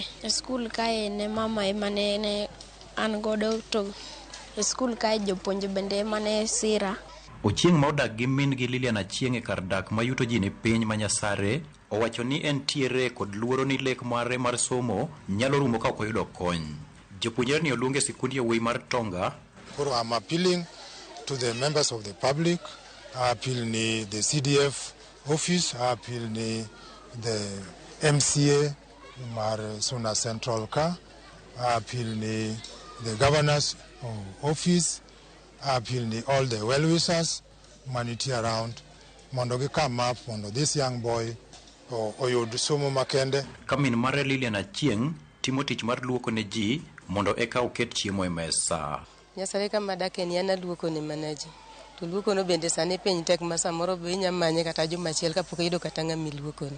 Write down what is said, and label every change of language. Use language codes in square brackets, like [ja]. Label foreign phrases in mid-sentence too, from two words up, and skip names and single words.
[luo] E skul kae ne mama emane an godo to e skul kae jopuonje bende emane sira. Ochieng ma odak gi min gi Lilian Achieng e kar dak ma yuto ji ne piny ma Nyasare owacho ni en tiere kod luoro ni lek mare mar somo nyalo rumo ka ok oyudo kony. Japuonjre ni oluonge sikund yawuoyi mar Tonga. [en] Koro I'm appealing to the members of the public, I appeal ni the CDF office, I appeal ni the MCA mar Suna Central ka, I appeal ni the governor's office, I appeal ni all the well-wishers maniti around [luo] mondo gi [en] come up mondo this young boy [luo] oyud somo makende. Kamin mare Lilian Achieng timo tich mar luoko ne ji mondo eka oket chiemo e mesa. Nyasare kama dake ni ana luoko ne manaji. To luoko no bende sani piny tek ma samoro be inyamanye kata juma achiel kapok iyudo kata ng'ama iluoko ne.